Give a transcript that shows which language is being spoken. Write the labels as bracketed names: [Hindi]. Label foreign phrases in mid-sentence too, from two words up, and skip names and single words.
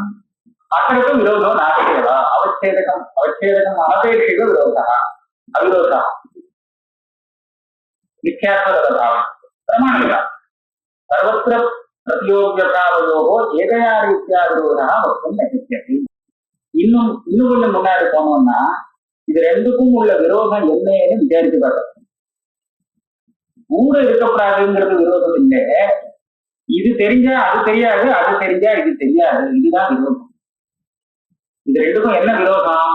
[Sanskrit] अत्र तु विरोधो नास्ति एव। अवच्छेदकम् अनपेक्षितो विरोधः अविरोधः मिथ्यात्वतदभावः प्रमाणिक सर्वत्र प्रतियोग्यभावयोः एकया रीत्या विरोधः वक्तुं न शक्यते। [Tamil] இன்னும் கொஞ்சம் முன்னாடி போனோம்னா இது ரெண்டுக்கும் உள்ள விரோதம் என்னன்னு விசாரிச்சு பார்க்கணும். கூட இருக்கக்கூடாதுங்கிறது விரோதம் இல்லை. இது தெரிஞ்சா அது தெரியாது, அது தெரிஞ்சா இது தெரியாது, இதுதான் விரோதம். இது ரெண்டுக்கும் என்ன விரோதம்?